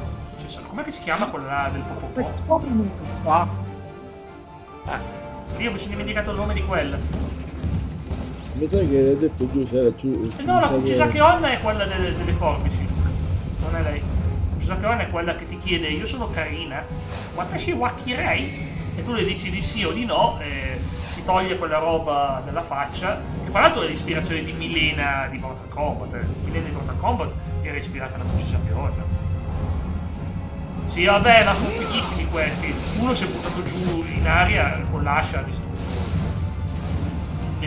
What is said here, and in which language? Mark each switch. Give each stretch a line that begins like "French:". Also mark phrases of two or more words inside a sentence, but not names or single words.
Italian: Com'è che si chiama quella del Popopò? Io mi sono dimenticato il nome di quella. Mi sa che hai detto tu c'era giù. No, la Kuchisake Onna è quella delle forbici. Non è lei. Kuchisake Onna è quella che ti chiede: io sono carina,
Japanese: 私はきれい?
Italian: E tu le dici di sì o di no e si toglie quella roba dalla faccia, che fra l'altro è l'ispirazione di Milena di Mortal Kombat. Milena di Mortal Kombat era ispirata alla Kuchisake Onna. Sì, vabbè, ma sono fighissimi questi. Uno si è buttato giù in aria con l'ascia distrutto.